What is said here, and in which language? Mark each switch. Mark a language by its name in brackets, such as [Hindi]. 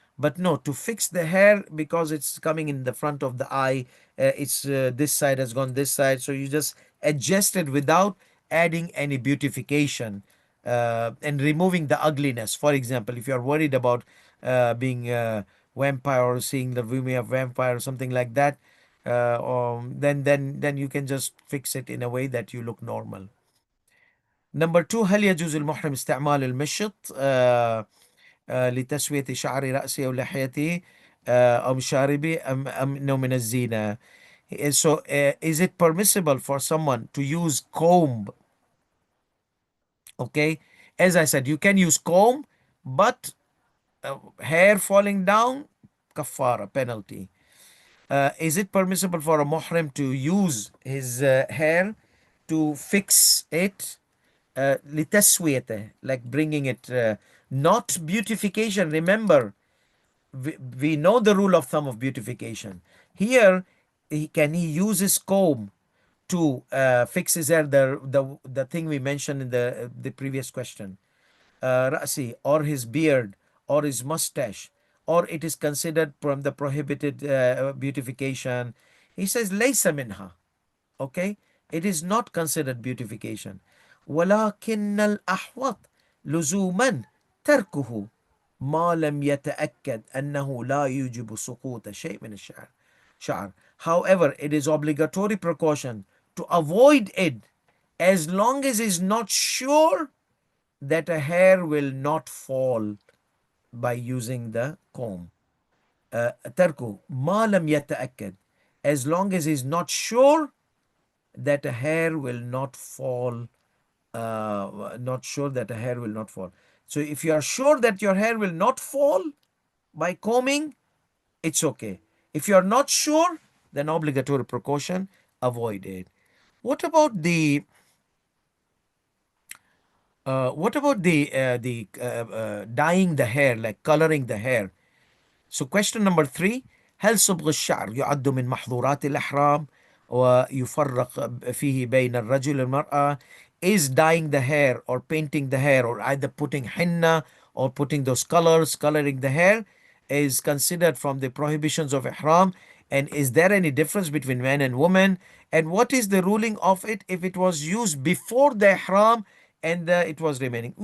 [English] But no, to fix the hair because it's coming in the front of the eye, it's this side has gone this side, so you just adjust it without adding any beautification and removing the ugliness. For example, if you're worried about being vampire or seeing the movie of vampire or something like that, or then you can just fix it in a way that you look normal. Number two: [Arabic] هل يجوز المحرم استعمال المشط لتسوية شعر رأسه أو لحيته أو شاربه أم إنه من الزينة? [English] So is it permissible for someone to use comb? Okay, as I said, you can use comb, but hair falling down, kafara, penalty. Is it permissible for a muhrim to use his hair to fix it? [Arabic] لتسويته, [English] like bringing it, not beautification. Remember, we know the rule of thumb of beautification. Here, can he use his comb to fix his hair? The thing we mentioned in the previous question, rasi, or his beard, or his mustache, or it is considered from the prohibited beautification. He says [Arabic] laysa minha. [English] Okay, it is not considered beautification. [Arabic] ولكن الأحوط لزوما تركه ما لم يتأكد أنه لا يوجب سقوط شيء من الشعر. [English] However, it is obligatory precaution to avoid it as long as is not sure that a hair will not fall by using the comb. [Arabic] تركه ما لم يتأكد, [English] as long as he's not sure that a hair will not fall, not sure that a hair will not fall. So if you are sure that your hair will not fall by combing, it's okay. If you are not sure, then obligatory precaution, avoid it. What about the What about the dyeing the hair, like coloring the hair? So question number three: [Arabic] هل صبغ الشعر يعد من محظورات الإحرام ويفرق فيه بين الرجل والمرأة? [English] Is dyeing the hair or painting the hair or either putting henna or putting those colors, coloring the hair is considered from the prohibitions of Ihram? And is there any difference between men and women? And what is the ruling of it if it was used before the Ihram and it was remaining?